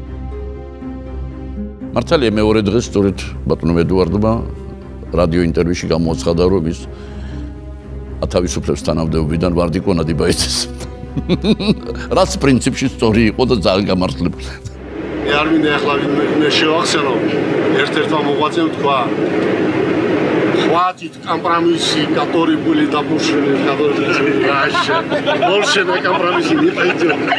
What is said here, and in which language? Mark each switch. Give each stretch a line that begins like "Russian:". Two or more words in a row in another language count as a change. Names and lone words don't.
Georgian: მართალია მეორე დღეს სწორედ ბატონო ედუარდმა რადიო ინტერვიუში გამოაცხადა, რომ ის ათავისუფლებს თანამდებობიდან ვარდიკო ნადიბაიძეს. რაც პრინციპში სწორი იყო და ძალიან გამართლებული. მე არ მინდა ახლა ვინმე შევახსენო, ერთ-ერთმა მოღვაწემ თქვა
Russian: хватит компромисси, которые были допущены, которые были раньше. Больше на компромиссы не пойдем.